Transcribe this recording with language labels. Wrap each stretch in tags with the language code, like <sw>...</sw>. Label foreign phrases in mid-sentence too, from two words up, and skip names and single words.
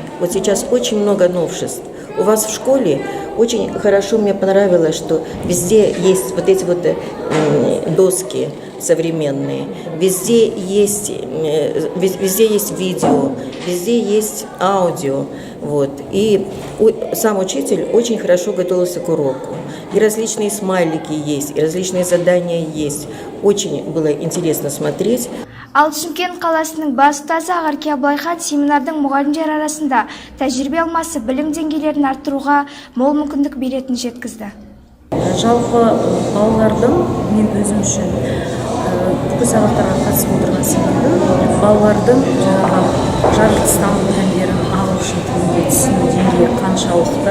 <ru>Вот сейчас очень много новшеств. У вас в школе очень хорошо, мне понравилось, что везде есть вот эти вот доски современные, везде есть видео, везде есть аудио. Вот. И сам учитель очень хорошо готовился к уроку. И различные смайлики есть, и различные задания есть. Очень было интересно смотреть.</ru> <kk>Ал Шымкент қаласының бас ұстазы Ағарке Абылайхан семинардың мұғалімдер арасында тәжірибе алмасы білім деңгейлерін арттыруға мол мүмкіндік беретінін жеткізді. Жалпы балалардың мен өзім үшін бүкіл сабақтарға қатысып отырған себебім балалардың жаратылыстану пәндерін ағылшын тілінде түсіну деңгейі қаншалықты.</kk>